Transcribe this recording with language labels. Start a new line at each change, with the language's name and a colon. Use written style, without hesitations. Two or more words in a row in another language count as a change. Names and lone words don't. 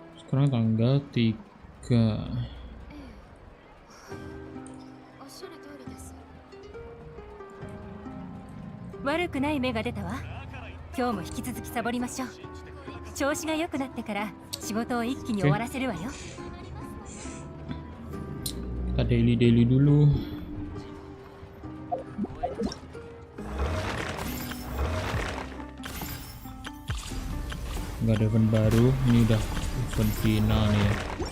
Indonesian: Sekarang tanggal 3.
Japanese: おっしゃる通りです。悪くない芽が出たわ。今日も引き続きサボりましょう。調子が良くなってから仕事を一気に終わらせるわよ。
Indonesian: Kita daily dulu. Nggak ada event baru, ini udah event final nih ya.